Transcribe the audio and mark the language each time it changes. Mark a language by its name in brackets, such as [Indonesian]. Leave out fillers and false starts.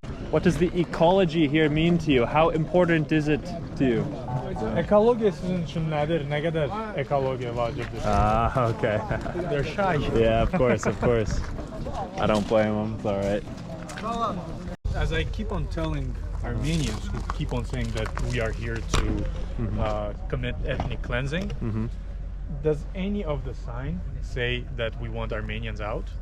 [Azerbaijani] What does the ecology here mean to you? How important is it to you? Ekoloji sizin için nedir? Ne kadar ekoloji vaciptir? [English] Ah, okay. They're shy. Yeah, of course, of course. I don't blame them. It's all right. As I keep on telling Armenians who keep on saying that we are here to commit ethnic cleansing, does any of the sign say that we want Armenians out?